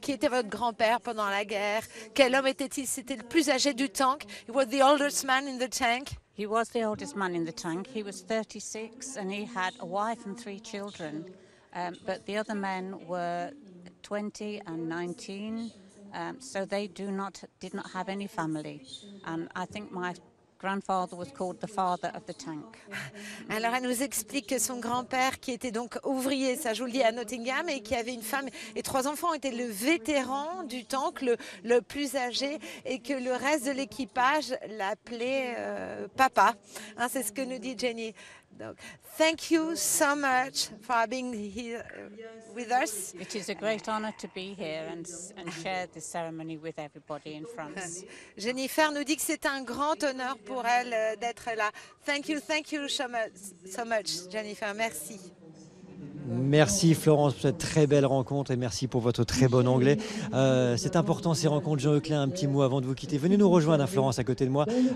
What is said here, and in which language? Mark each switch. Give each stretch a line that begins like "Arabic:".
French: Qui était votre grand-père pendant la guerre? Quel homme était-il? C'était le plus âgé du tank.
English: He was the oldest man in the tank. He was the oldest man in the tank. He was 36 and he had a wife and 3 children. But the other men were 20 and 19, so they did not have any family. And I think my grandfather was called the father of the tank.
French: Alors elle nous explique que son grand-père, qui était donc ouvrier, ça je vous le dis, à Nottingham, et qui avait une femme et 3 enfants, était le vétéran du tank, le plus âgé, et que le reste de l'équipage l'appelait papa. Hein, c'est ce que nous dit Jenny. Donc,
English: thank you so much for being here with us. It is a great honor to be here and share this ceremony with everybody in France.
French: Jennifer nous dit que c'est un grand honneur pour elle d'être là.
English: Thank you so much, Jennifer.
French: Merci. Merci Florence pour cette très belle rencontre et merci pour votre très bon anglais. C'est important ces rencontres. Jean Leclerc, un petit mot avant de vous quitter. Venez nous rejoindre à Florence à côté de moi.